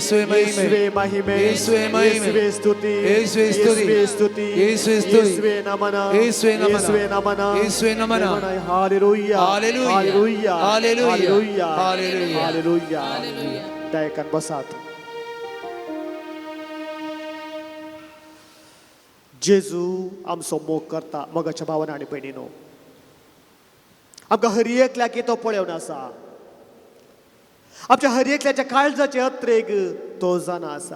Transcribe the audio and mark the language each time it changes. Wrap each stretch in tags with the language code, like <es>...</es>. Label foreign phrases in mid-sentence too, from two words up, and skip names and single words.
<kn>ಯೇಸುವೆ ಮಹಿಮೆ, ಯೇಸುವೆ ಮಹಿಮೆ, ಯೇಸುವೆ ಸ್ತುತಿ, ಯೇಸುವೆ ಸ್ತುತಿ, ಯೇಸುವೆ ಸ್ತುತಿ, ಯೇಸುವೆ ಸ್ತುತಿ, ಯೇಸುವೆ ನಮನ, ಯೇಸುವೆ ನಮನ, ಯೇಸುವೆ ನಮನ, ಯೇಸುವೆ ನಮನ. ಹಾಲೆಲೂಯಾ, ಹಾಲೆಲೂಯಾ, ಹಾಲೆಲೂಯಾ, ಹಾಲೆಲೂಯಾ, ಹಾಲೆಲೂಯಾ, ಹಾಲೆಲೂಯಾ.</kn> <kok>हालेलुया. दयाकन बसात. जेजू आमचो मोग करता मोगाच्या भावांनी आनी भयणीनो. आमकां हर एकल्याक तो पळोवन आसा. आमच्या हर एकल्याच्या काळजाचे अत्रेक तो जाणा आसा.</kok>